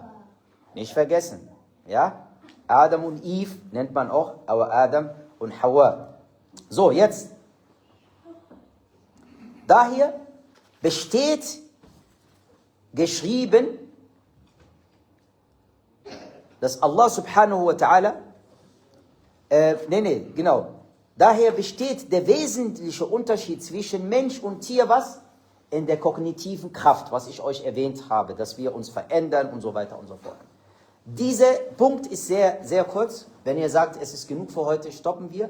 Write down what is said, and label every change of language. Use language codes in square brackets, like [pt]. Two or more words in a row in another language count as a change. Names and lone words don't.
[de] Nicht vergessen. Ja? Adam und Eve nennt man auch, aber Adam und Hawa. So, jetzt. Daher besteht geschrieben, dass [ar] الله سبحانه وتعالى, [de] genau. Daher besteht der wesentliche Unterschied zwischen Mensch und Tier, was? In der kognitiven Kraft, was ich euch erwähnt habe, dass wir uns verändern und so weiter und so fort. Dieser Punkt ist sehr, sehr kurz. Wenn ihr sagt, es ist genug für heute, stoppen wir.